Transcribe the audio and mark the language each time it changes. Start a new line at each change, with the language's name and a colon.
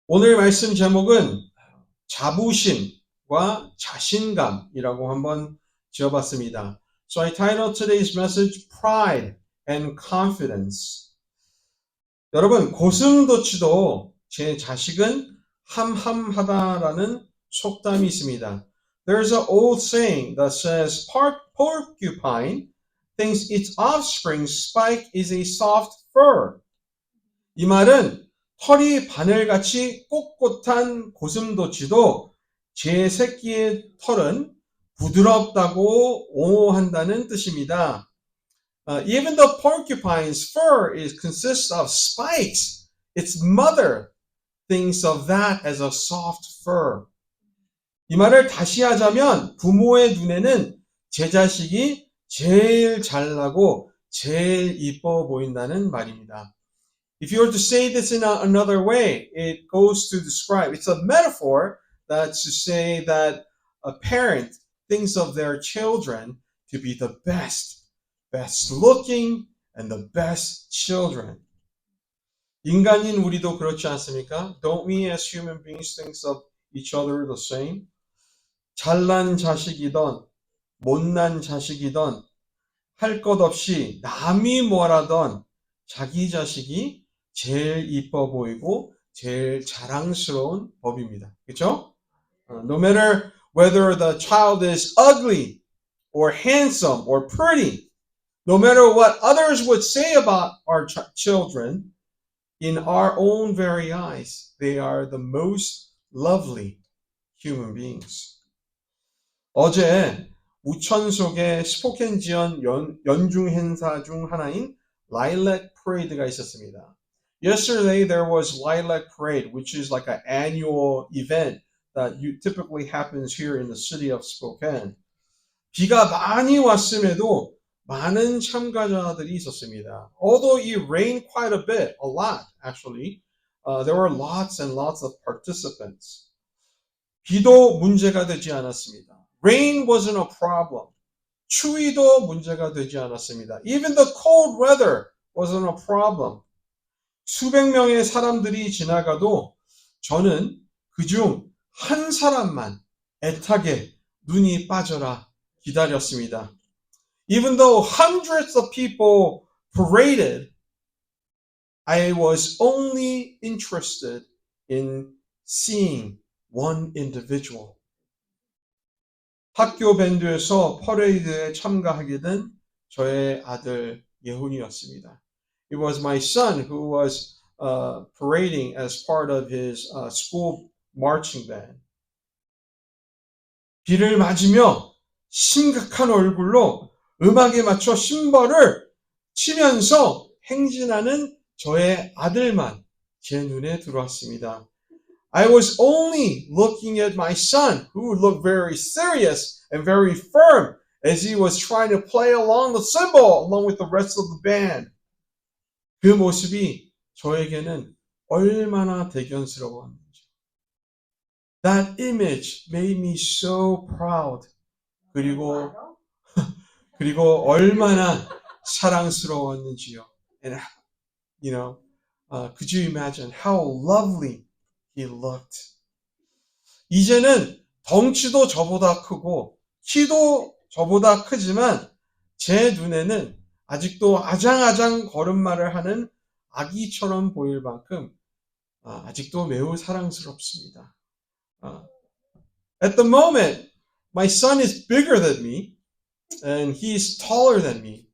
Korean: 오늘 말씀 제목은 자부심과 자신감이라고 한번 지어봤습니다.
English: So I titled today's message Pride and Confidence.
Korean: 여러분, 고슴도치도 제 자식은 함함하다라는 속담이 있습니다.
English: There's an old saying that says porcupine thinks its offspring's spike is a soft fur.
Korean: 이 말은 털이 바늘같이 꼿꼿한 고슴도치도 제 새끼의 털은 부드럽다고 옹호한다는 뜻입니다.
English: Even the porcupine's fur consists of spikes, its mother thinks of that as a soft fur.
Korean: 이 말을 다시 하자면 부모의 눈에는 제 자식이 제일 잘나고 제일 이뻐 보인다는 말입니다.
English: If you were to say this in another way, it goes to describe, it's a metaphor that's to say that a parent thinks of their children to be the best looking and the best children.
Korean: 인간인 우리도 그렇지 않습니까?
English: Don't we as human beings think of each other the same?
Korean: 잘난 자식이던 못난 자식이던 할 것 없이 남이 뭐라던 자기 자식이 제일 이뻐 보이고 제일 자랑스러운 법입니다. 그렇죠?
English: No matter whether the child is ugly or handsome or pretty, no matter what others would say about our children, in our own very eyes, they are the most lovely human beings.
Korean: 어제 우천 속의 스포켄 지연 연중 행사 중 하나인 Lilac Parade가 있었습니다.
English: Yesterday there was Lilac Parade, which is like an annual event that typically happens here in the city of Spokane.
Korean: 비가 많이 왔음에도 많은 참가자들이 있었습니다.
English: Although it rained quite a bit, a lot actually, there were lots and lots of participants.
Korean: 비도 문제가 되지 않았습니다.
English: Rain wasn't a problem.
Korean: 추위도 문제가 되지 않았습니다.
English: Even the cold weather wasn't a problem.
Korean: 수백 명의 사람들이 지나가도 저는 그중 한 사람만 애타게 눈이 빠져라 기다렸습니다.
English: Even though hundreds of people paraded, I was only interested in seeing one individual.
Korean: 학교 밴드에서 퍼레이드에 참가하게 된 저의 아들 예훈이었습니다.
English: It was my son who was parading as part of his school marching band.
Korean: 비를 맞으며 심각한 얼굴로 음악에 맞춰 심벌을 치면서 행진하는 저의 아들만 제 눈에 들어왔습니다.
English: I was only looking at my son, who looked very serious and very firm as he was trying to play along the cymbal along with the rest of the band.
Korean: 그 모습이 저에게는 얼마나 대견스러웠는지.
English: That image made me so proud.
Korean: 그리고 얼마나 사랑스러웠는지요.
English: And could you imagine how lovely he looked?
Korean: 이제는 덩치도 저보다 크고 키도 저보다 크지만 제 눈에는 아직도 아장아장 걸음마를 하는 아기처럼 보일 만큼 아직도 매우 사랑스럽습니다.
English: At the moment, my son is bigger than me and he is taller than me.